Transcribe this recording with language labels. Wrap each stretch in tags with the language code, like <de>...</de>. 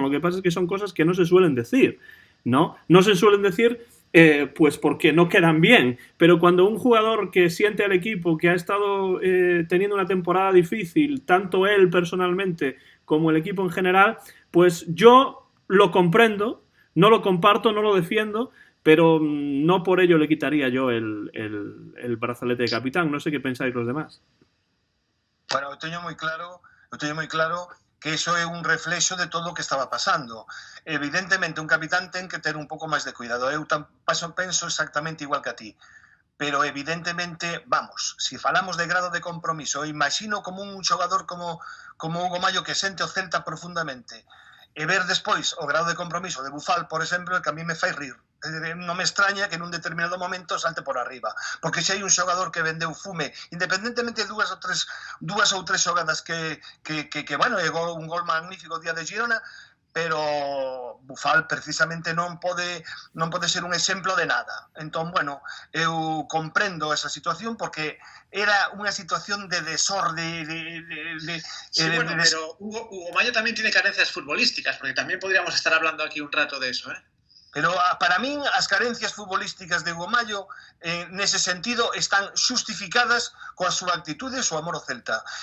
<es>Lo que pasa es que son cosas que no se suelen decir, ¿no? No se suelen decir pues porque no quedan bien, pero cuando un jugador que siente al equipo que ha estado teniendo una temporada difícil, tanto él personalmente como el equipo en general, pues yo lo comprendo, no lo comparto, no lo defiendo, pero no por ello le quitaría yo el brazalete de capitán. No sé qué pensáis los demás.</es> <gl>Bueno, eu teño moi claro que iso é un reflexo de todo o que estaba pasando. Evidentemente, un capitán ten que ter un pouco máis de cuidado. Eu penso exactamente igual que a ti. Pero evidentemente, vamos, se falamos de grado de compromiso, imagino como un xogador como Hugo Mallo que sente o Celta profundamente e ver despois o grado de compromiso de Bufal, por exemplo, que a mí me fai rir. Non me extraña que nun determinado momento salte por arriba, porque se hai un xogador que vendeu fume, independentemente de dúas ou tres xogadas que bueno, é un gol magnífico o día de Girona, pero Bufal precisamente non pode ser un exemplo de nada. Entón, bueno, eu comprendo esa situación porque era unha situación de desorde,</gl> <es>Sí, bueno, pero Hugo Mallo también tiene carencias futbolísticas, porque también podríamos estar hablando aquí un rato de eso, ¿eh?</es> <gl>Pero para min as carencias futbolísticas de Hugo Mallo nese sentido están xustificadas coa súa actitude e o seu amor ao Celta.</gl>